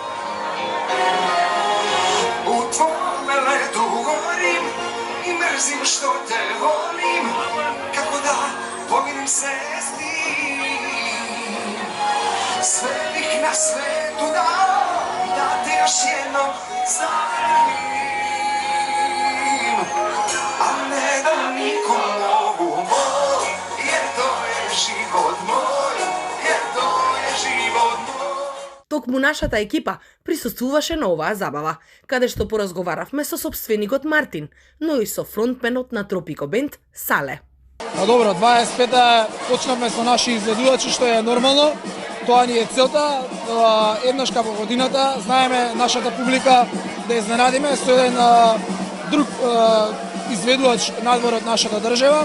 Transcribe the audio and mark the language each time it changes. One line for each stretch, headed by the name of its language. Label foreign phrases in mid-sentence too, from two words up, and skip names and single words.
Serbian: У твоме лету горим и мрзим што те волим, како да поминем се с ним. Све бих на свету да те још едном зајавим, а не да ником ову бол, jer to je život moj, jer to je život moj.
Macedonian: Токму нашата екипа присуствуваше на оваа забава, каде што поразговаравме со сопственикот Мартин, но и со фронтменот на Тропико Бенд Сале. Добро, 25-та почнавме со наши изведувачи, што е нормално. Тоа ни е целта, еднаш како годината, знаеме нашата публика да изненадиме со еден друг изведувач надвор од нашата држава.